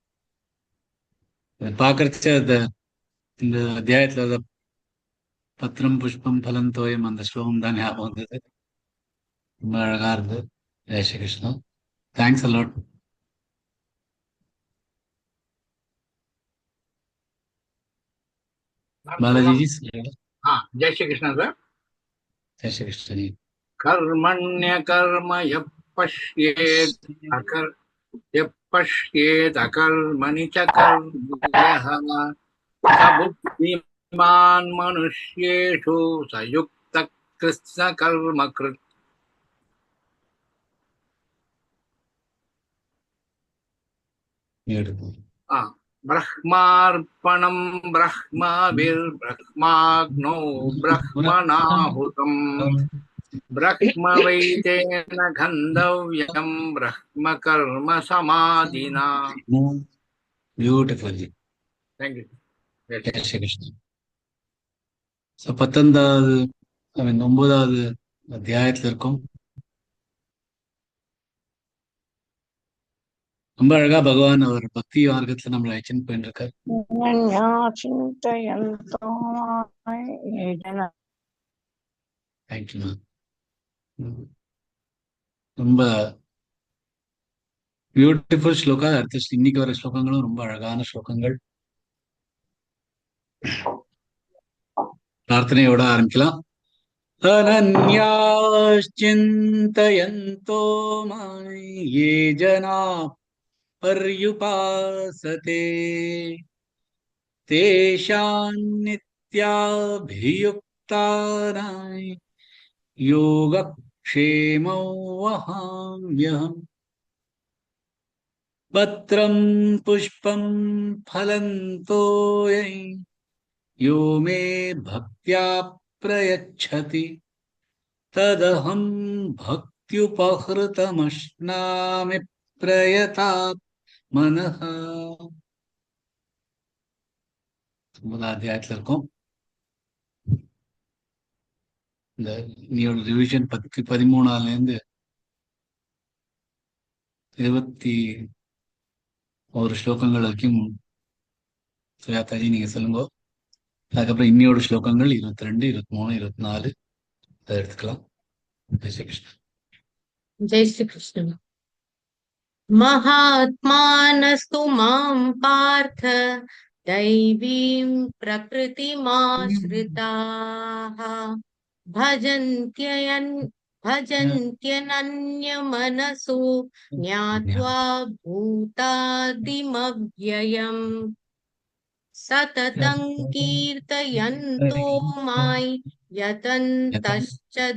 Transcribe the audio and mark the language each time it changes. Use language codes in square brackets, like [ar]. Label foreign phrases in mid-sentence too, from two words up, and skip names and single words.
[ta] பாக்குறச்ச இந்த அத்தியாயத்துல [sa] पत्रं पुष्पं फलं तोयं [ta] அந்த ஸ்லோகம் தான் ஞாபகம் வந்தது. ரொம்ப அழகா இருந்தது. [hi] जय श्री कृष्णा. [en] Thanks a lot. [hi] बालाजी जी हाँ, जय श्री कृष्ण सर. जय श्री कृष्ण जी. [sa] कर्मण्य कर्म यः पश्येत् अकर्मणि च कर्मण्यः स बुद्धिमान् मनुष्येषु स युक्तः कृत्स्न कर्मकृत्. ब्रह्मार्पणं ब्रह्मभिर्ब्रह्माग्नौ ब्रह्मणाहुतं ब्रह्मवैतेन गन्धव्यं ब्रह्म कर्म समाधिना. [en] Beautiful. Thank you. [hi] जय श्री कृष्णा. [ta] So 19வது 9வது அத்தியாயத்தில் இருக்கும். ரொம்ப அழகா பகவான் அவர் பக்தி மார்க்கத்துல நம்மளை அழைச்சின்னு போயிட்டு இருக்காரு. [sa] अनन्या चिन्तयन्तो मां ये जनाः [ta] தேங்க்யூ. ரொம்ப பியூட்டிஃபுல் ஸ்லோகா. அடுத்த இன்னைக்கு வர ஸ்லோகங்களும் ரொம்ப அழகான ஸ்லோகங்கள். பிரார்த்தனையோட ஆரம்பிக்கலாம். [sa] अनन्याश्चिन्तयन्तो मां ये जना पर्युपासते तेषां नित्याभियुक्तानां योगक्षेमौ वहाम्यहम्. पत्रं पुष्पं फलं तोयं यो मे भक्त्या प्रयच्छति तदहं भक्त्युपहृतमश्नामि प्रयतात् मनः. [ta] முதல் அத்தியாயத்துல இருக்கும். இந்த நீயோட ரிவிஷன் 13 21 ஸ்லோகங்கள் வரைக்கும் சுயாத்தாஜி நீங்க சொல்லுங்க. அதுக்கப்புறம் இன்னியோட ஸ்லோகங்கள் 22, 23, 24 அதை எடுத்துக்கலாம். [hi] जय श्री कृष्णा. जय श्री कृष्ण। [sa] महात्मानस्तु मां पार्थ दैवीं प्रकृतिमाश्रिताः भजन्त्यनन्यमनसो ज्ञात्वा भूतादिमव्ययम् सततं कीर्तयन्तो मां यतन्तश्च